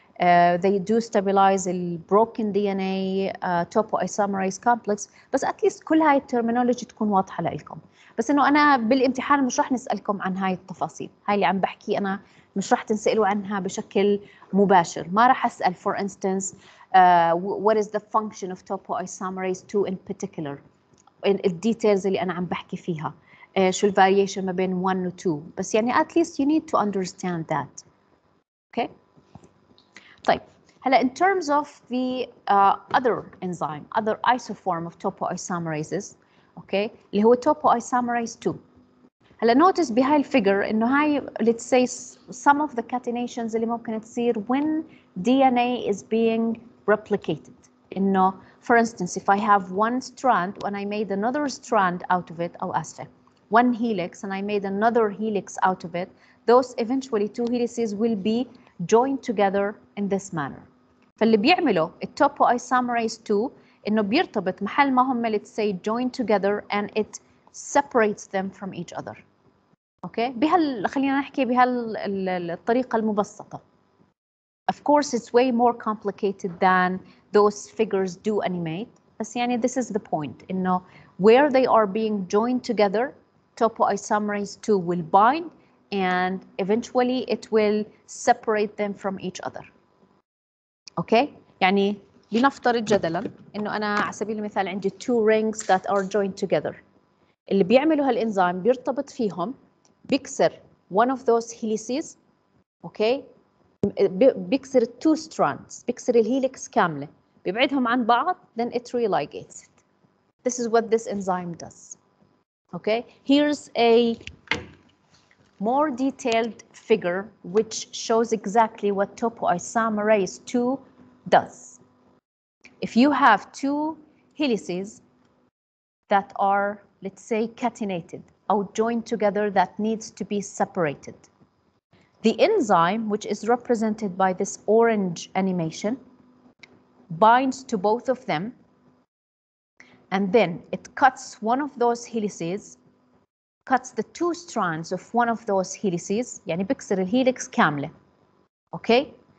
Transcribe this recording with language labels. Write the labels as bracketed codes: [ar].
[en] They do stabilize the broken DNA topoisomerase complex. [ar] بس [en] at least [ar] كل هاي الترمينولوجي تكون واضحة لكم. بس إنه أنا بالامتحان مش رح نسألكم عن هاي التفاصيل. هاي اللي عم بحكي أنا مش رح تنسألوا عنها بشكل مباشر. ما رح أسأل [en] for instance what is the function of topoisomerase 2 in particular. [ar] الديتيلز اللي أنا عم بحكي فيها. شو الفاريشن ما بين 1 و 2. بس يعني [en] at least you need to understand that. Okay. [ar] طيب هلا [en] in terms of the other enzyme, other isoform of topoisomerases, okay, [ar] اللي هو [en] topoisomerase 2. هلا notice [ar] بهاي الفيجر إنه هاي [en] let's say some of the catenations [ar] اللي ممكن تصير [en] when DNA is being replicated. إنه for instance if I have one strand and I made another strand out of it [ar] أو آسفة [en] one helix and I made another helix out of it, those eventually two helices will be joined together in this manner. [ar] فاللي بيعمله التوبوisomerase 2 إنه بيرتبط محل ما هم [en] let's say joined together and it separates them from each other. Okay? [ar] خلينا نحكي بهالطريقة المبسطة. [en] Of course, it's way more complicated than those figures do animate. [ar] بس يعني [en] this is the point. إنه where they are being joined together, topoisomerase 2 will bind and eventually it will separate them from each other. Okay? [ar] يعني لنفترض جدلا إنه أنا على سبيل المثال عندي [en] two rings that are joined together. [ar] اللي بيعملوا هالإنزيم بيرتبط فيهم بيكسر [en] one of those helices. Okay? [ar] بيكسر [en] two strands، [ar] بيكسر الهيليكس كاملة، بيبعدهم عن بعض [en] then it religates it. This is what this enzyme does. Okay, here's a more detailed figure which shows exactly what topoisomerase 2 does. If you have two helices that are, let's say, catenated or joined together that needs to be separated, the enzyme, which is represented by this orange animation, binds to both of them, and then it cuts one of those helices, cuts the two strands of one of those helices, [ar] يعني بكسر الهيليكس كاملة. [en] Okay?